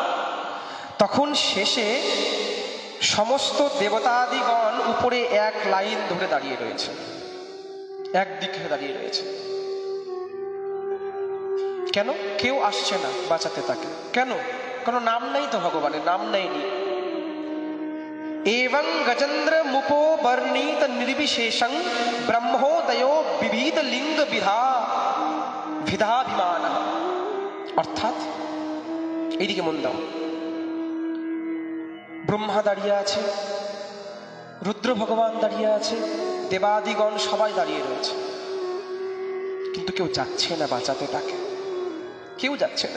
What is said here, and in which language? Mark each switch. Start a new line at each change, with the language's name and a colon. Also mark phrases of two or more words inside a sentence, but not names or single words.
Bangla: তখন শেষে সমস্ত দেবতাদিগণ উপরে এক লাইন ধরে দাঁড়িয়ে রয়েছে, একদিকে দাঁড়িয়ে রয়েছে। কেন? কেউ আসছে না বাঁচাতে তাকে। কেন? কোনো নাম নেই তো, ভগবানের নাম নেয়নি।
Sanskrit: एवं गजेंद्र मुपो वर्णित निर्विशेषं ब्रह्मोदयो विविध लिंग विधाभिमान।
Bangla: অর্থাৎ এইদিকে মন দাও, ব্রহ্মা দাঁড়িয়ে আছে, রুদ্র ভগবান দাঁড়িয়ে আছে, দেবাদিগণ সবাই দাঁড়িয়ে রয়েছে, কিন্তু কেউ যাচ্ছে না বাঁচাতে তাকে, কেউ যাচ্ছে না।